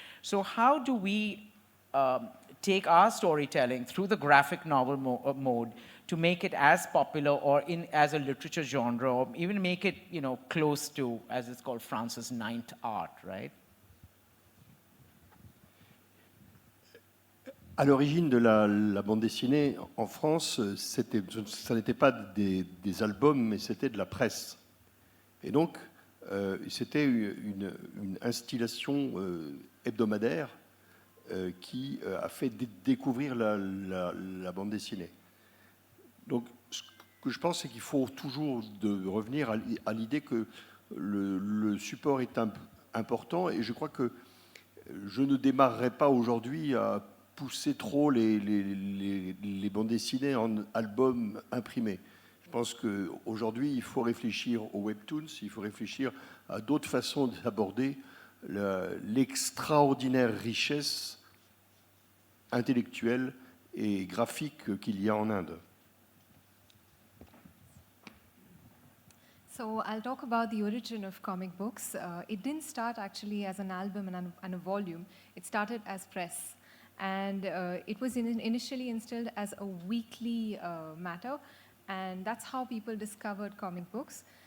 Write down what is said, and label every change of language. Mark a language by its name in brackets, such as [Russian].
[English] So how do we take our storytelling through the graphic novel mode to make it as popular or as a literature genre, or even make it, you know, close to, as it's called, France's 9th art, right? [French] À l'origine de la bande dessinée en France, ça n'était pas des albums, mais c'était de la presse. Et donc, c'était une instillation hebdomadaire qui a fait découvrir la bande dessinée. Donc, ce que je pense, c'est qu'il faut toujours revenir à l'idée que le support est important, et je crois que je ne démarrerai pas aujourd'hui à pousser trop les bandes dessinées en albums imprimés. Je pense qu'aujourd'hui, il faut réfléchir aux webtoons, il faut réfléchir à d'autres façons d'aborder l'extraordinaire richesse intellectuelle et graphique qu'il y a en Inde. [English] So I'll talk about the origin of comic books. It didn't start actually as an album and a volume. It started as press. And it was initially instilled as a weekly matter, and that's how people discovered comic books.